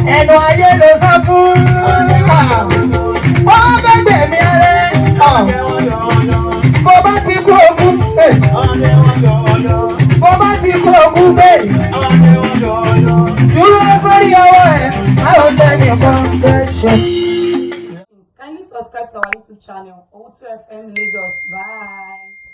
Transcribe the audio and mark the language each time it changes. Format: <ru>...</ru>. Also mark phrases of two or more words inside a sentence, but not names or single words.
<yo>Ẹnu ayé ló sọ fún. Ó fẹ́ gbẹ̀mí ara ẹ̀. Bó bá ti kú ogún, eh. Bó bá ti kú ogún, bẹ́ẹ̀. Dúró sórí ọwọ́ ẹ̀, a ò tẹ nìkan bẹ́ẹ̀ ṣe.</yo> <en>Kindly subscribe to our YouTube channel, O two F M Lagos. Bye.</en>